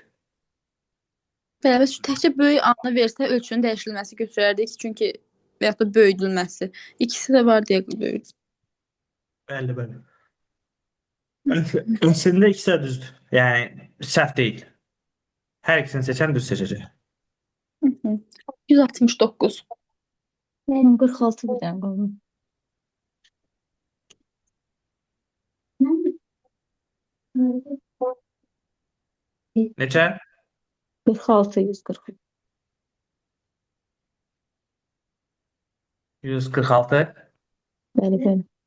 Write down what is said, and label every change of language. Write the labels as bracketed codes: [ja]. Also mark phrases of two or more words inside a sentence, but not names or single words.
[az] Bəli, bəs təkcə böyük A-nı versə ölçünün dəyişdirilməsi götürərdik, çünki və yaxud da böyüdülməsi. İkisi də var deyə böyüdü. Bəli, bəli. Əslində ikisi də düzdür. Yəni səhv deyil. Hər ikisini seçən düz seçəcək. 169. [tr] Benim 46 bir tane kaldı. [az] Neçə? 46, 140. 146. Bəli, bəli.